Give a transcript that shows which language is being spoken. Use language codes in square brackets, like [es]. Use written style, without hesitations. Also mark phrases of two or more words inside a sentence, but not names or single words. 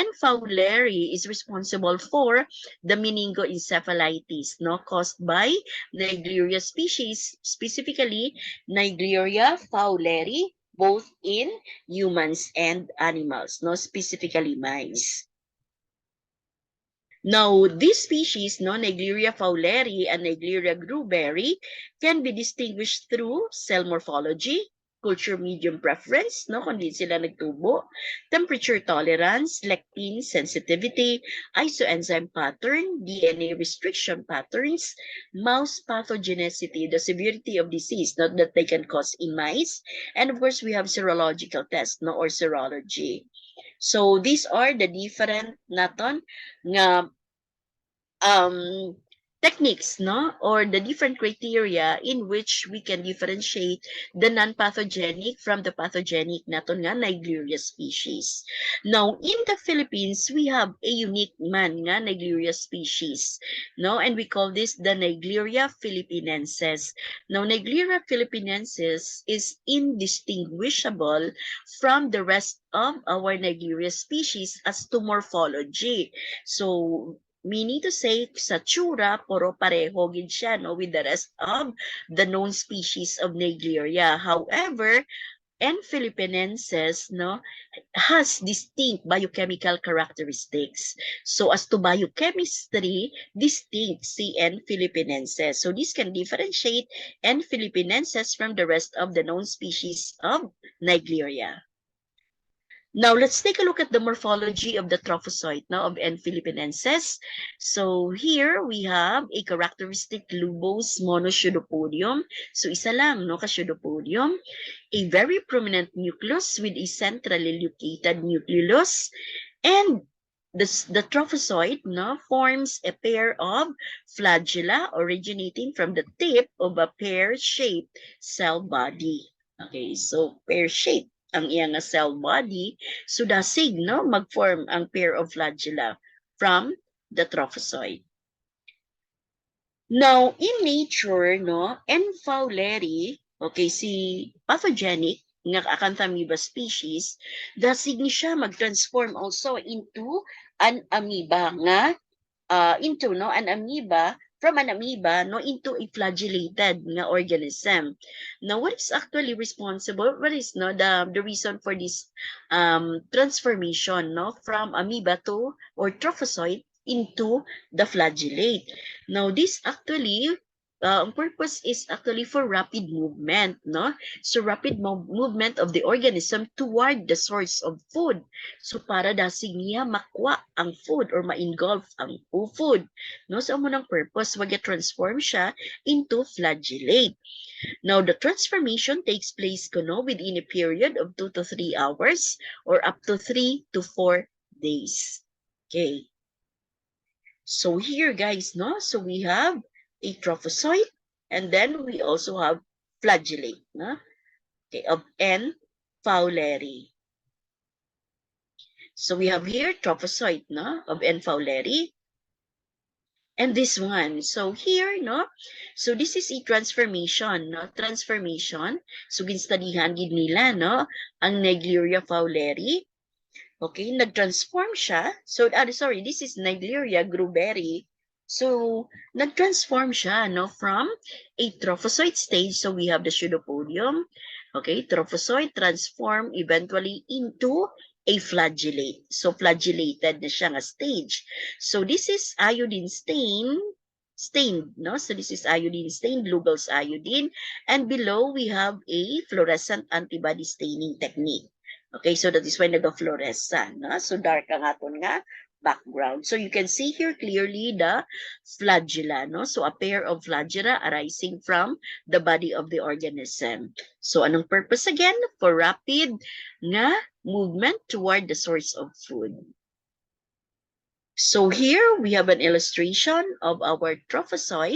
[en] fowleri is responsible for the meningoencephalitis, no, caused by Naegleria species, specifically Naegleria fowleri, both in humans and animals, no, specifically mice. Now, this species, no, Naegleria fowleri and Naegleria gruberi, can be distinguished through cell morphology, culture medium preference, [hil] no, kung di sila nagtubo, [en] temperature tolerance, lectin sensitivity, isoenzyme pattern, DNA restriction patterns, mouse pathogenicity, the severity of disease, not that they can cause in mice, and of course we have serological tests, no, or serology. So these are the different [hil] naton nga [en] techniques, no, or the different criteria in which we can differentiate the non-pathogenic from the pathogenic [hil] naton nga [en] Naegleria species. Now, in the Philippines, we have a unique [hil] man nga [en] Naegleria species, no, and we call this the Naegleria philippinensis. Now, Naegleria philippinensis is indistinguishable from the rest of our Naegleria species as to morphology. So, meaning to say, [hil] sa tsura, puro pareho gid siya, no, [en] with the rest of the known species of Naegleria. However, N. philippinensis, no, has distinct biochemical characteristics. So as to biochemistry, distinct si N. philippinensis. So this can differentiate N. philippinensis from the rest of the known species of Naegleria. Now, let's take a look at the morphology of the trophozoite now of N. philippinensis. So here we have a characteristic lobose monopseudopodium. [hil] So isa lang, no, ka-pseudopodium. [en] A very prominent nucleus with a centrally located nucleolus. And the trophozoite, no, forms a pair of flagella originating from the tip of a pear-shaped cell body. Okay, so pear-shaped [hil] ang iyang [en] cell body, so [hil] dasig, no, mag-form ang [en] pair of flagella from the trophozoite. Now, in nature, no, N. fowleri, okay, si pathogenic nga Acanthamoeba species, [hil] dasig ni siya mag-transform [en] also into an amoeba nga an amoeba from an amoeba, no, into a flagellated nga organism. Now, what is actually responsible? What is no the reason for this transformation, no, from amoeba to or trophozoite into the flagellate? Now, this actually purpose is actually for rapid movement, no? So rapid movement of the organism toward the source of food. [hil] So para dasig niya makwa ang food or ma-engulf ang food, no? So amo nang [en] purpose [hil] wag transform siya into flagellate. [en] Now the transformation takes place kuno within a period of 2 to 3 hours or up to 3 to 4 days. Okay. So here guys, no? So we have a trophozoite and then we also have flagellate, no? okay, of N. fowleri. So we have here trophozoite, no, of N. fowleri. And this one, so here, no, so this is a transformation, no, transformation. [hil] So ginstudihan gid nila, no, ang Naegleria fowleri. Okay, nag-transform siya. [en] So, sorry, this is Naegleria gruberi. So, [hil] nag-transform siya, [en] no, from a trophozoite stage. So, we have the pseudopodium. Okay, trophozoite transform eventually into a flagellate. [hil] So, flagellated na siya nga stage. [en] So, this is iodine stained, no? So, this is iodine stained, Lugol's iodine. And below, we have a fluorescent antibody staining technique. Okay, so that is why nag-fluorescent, no? [hil] So dark ang aton nga background. [en] So you can see here clearly the flagella, no? So a pair of flagella arising from the body of the organism. [hil] So anong purpose again? [en] For rapid nga movement toward the source of food. So here we have an illustration of our trophozoite.